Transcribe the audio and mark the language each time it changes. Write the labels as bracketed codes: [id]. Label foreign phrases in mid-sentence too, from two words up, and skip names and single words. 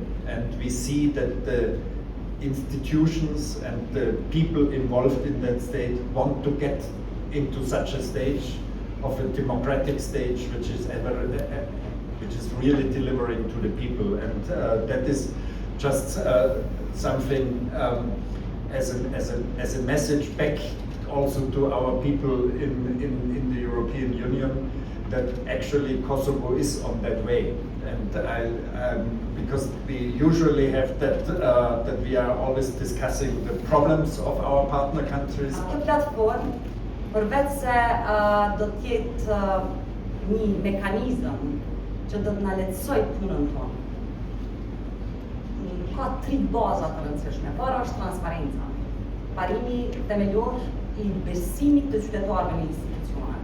[en] and we see that the institutions and the people involved in that state want to get into such a stage of a democratic stage which is really delivering to the people, and that is just something as a message back also to our people in the European Union, that actually Kosovo is on that way. And because we usually have that we are always discussing the problems of our partner countries. [sq] Kjo platform, përveç se do të jetë një mekanizëm që do të na lehtësoj punën tonë, ka 3 baza të rëndësishme. Para është transparenca, parimi themelor I besimit të qytetarëve në institucione.